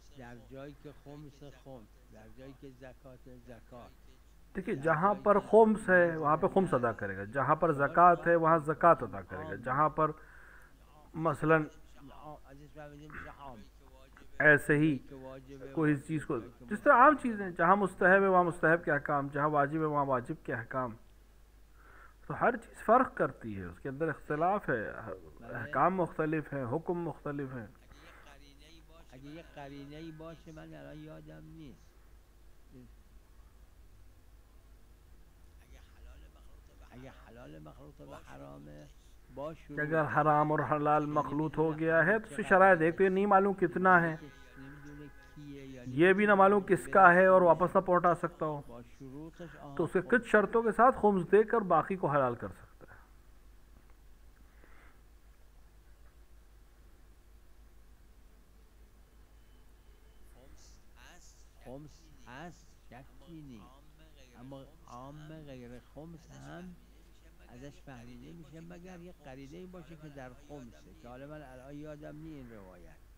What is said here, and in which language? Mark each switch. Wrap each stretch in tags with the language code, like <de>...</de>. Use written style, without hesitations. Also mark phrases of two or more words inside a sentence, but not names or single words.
<fa>در جایی که خمس خمس، در جایی که زکات زکات.</fa> <ur>دیکھیے جہاں پر خمس ہے وہاں پے خمس ادا کرےگا، جہاں پر زکات ہے وہاں زکات ادا کرےگا، جہاں پر مثلاً ایسے ہی کوئی چیز کو جس طرح عام چیزیں جہاں مستحب ہے وہاں مستحب کے احکام، جہاں واجب ہے وہاں واجب کے احکام، تو ہر چیز فرق کرتی ہے، اسکے اندر اختلاف ہے، احکام مختلف ہیں، حکم مختلف ہیں.</ur> <fa>اگه یه قرینه‌ای باشه من الان یادم نیست اگه حلال مخلوط به حرامه با شروط</fa> <ur>اگر حرام اور حلال مخلوط ہو گیا ہے تو اسکی شرائط ایک تو یہ نہیں معلوم کتنا ہے، یہ بھی نا معلوم کسکا ہے اور واپس نا پہنچا سکتا ہو، تو اسکے کچھ شرطوں کے ساتھ خمس دےکر باقی کو حلال کر سکتا ہے.</ur> <fa>خمس هست شکی نیست، اما عام غیر خمس هم ازش فهمیده میشه مگر یه قرینه‌ای باشه که در خمسه که حالا من الان یادم نی این روایت.</fa>